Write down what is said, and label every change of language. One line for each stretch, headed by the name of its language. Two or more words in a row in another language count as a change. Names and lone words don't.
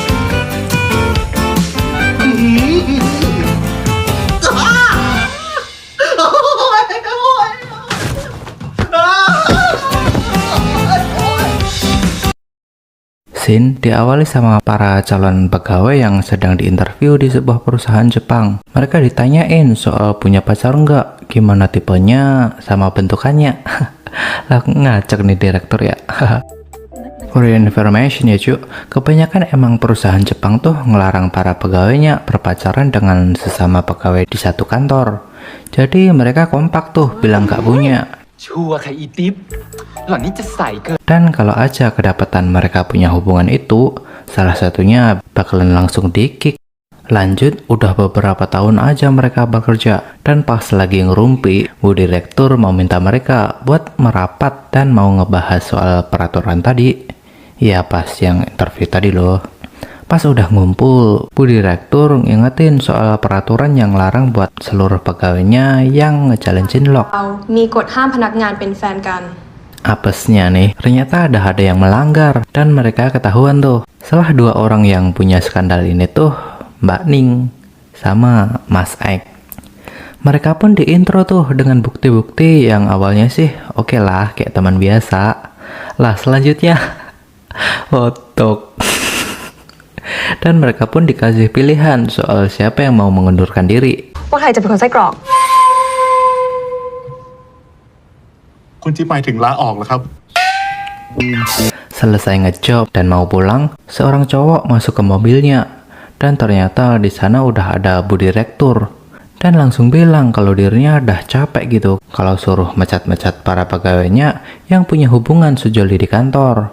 Indonesian: Scene diawali sama para calon pegawai yang sedang diinterview di sebuah perusahaan Jepang. Mereka ditanyain soal punya pacar enggak, gimana tipenya, sama bentukannya. Lah ngacak nih direktur ya.
English: For your information
Indonesian: ya cu, kebanyakan emang perusahaan Jepang tuh ngelarang para pegawainya berpacaran dengan sesama pegawai di satu kantor. Jadi mereka kompak tuh bilang gak punya. Dan kalau aja kedapatan mereka punya hubungan itu, salah satunya bakalan langsung di-kick. Lanjut, udah beberapa tahun aja mereka bekerja, dan pas lagi ngerumpi, Bu Direktur mau minta mereka buat merapat dan mau ngebahas soal peraturan tadi. Ya pas yang interview tadi loh. Pas udah ngumpul, Bu Direktur ngingetin soal peraturan yang larang buat seluruh pegawainya yang ngejalin cinlok.
Thai: มีกฎห้ามพนักงานเป็นแฟนกัน
Indonesian: Apesnya nih, ternyata ada yang melanggar dan mereka ketahuan tuh. Salah dua orang yang punya skandal ini tuh Mbak Ning sama Mas Aik. Mereka pun diintro tuh dengan bukti-bukti yang awalnya sih oke lah kayak teman biasa. Lah selanjutnya otok. Dan mereka pun dikasih pilihan soal siapa yang mau mengundurkan diri.
Thai: ว่าใครจะเป็นคนไส้กรอก คุณที่หมายถึงลาออกเหรอครับ
Indonesian: Selesai ngejob dan mau pulang, seorang cowok masuk ke mobilnya. Dan ternyata di sana udah ada Bu Direktur. Dan langsung bilang kalau dirinya udah capek gitu kalau suruh mecat-mecat para pegawainya yang punya hubungan sejoli di kantor.